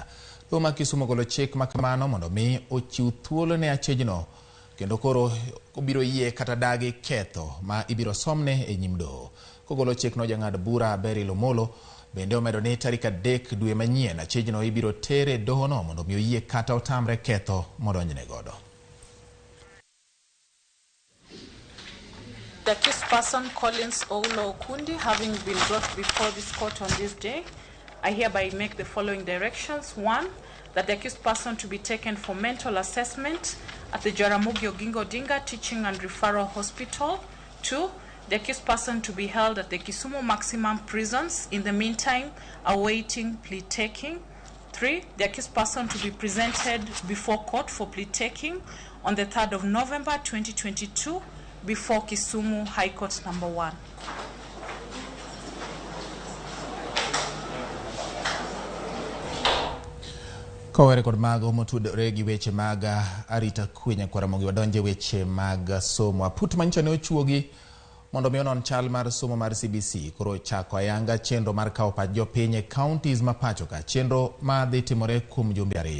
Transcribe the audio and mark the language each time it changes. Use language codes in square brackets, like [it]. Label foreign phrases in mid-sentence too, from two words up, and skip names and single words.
[luo] Doho ma Kisumo golo chik ma kamano mondo mi ochiw thuolo ne achejno kendo koro obiro yie kata dagi ketho ma ibiro somne e nyim doho. Kogolo chik no jang'ad bura Beryl Omolo bende omedo ni tarik 3 dwe manyien achejno ibiro tere doho no mondo mi oyie kata otamre ketho modonjne godo. [en] The accused person, Collins Oulo Okundi, having been brought before this court on this day, I hereby make the following directions. 1, that the accused person to be taken for mental assessment at the Jaramogi Oginga Odinga Teaching and Referral Hospital. 2, the accused person to be held at the Kisumu Maximum Prisons in the meantime awaiting plea taking. 3, the accused person to be presented before court for plea taking on the 3rd of November 2022 before Kisumu High Court number 1. [luo] Kowere kod mago motudore gi weche mag arita kwe Nyakwaromogi wadonje weche mag somo. Aput manyicha ne ochuogi mondo mi onon chal mar somo mar CBC koro chako ayanga chenro mar kawo pach jopiny e counties ma pachoka, chenro ma dhi timore kuom jumbe 2.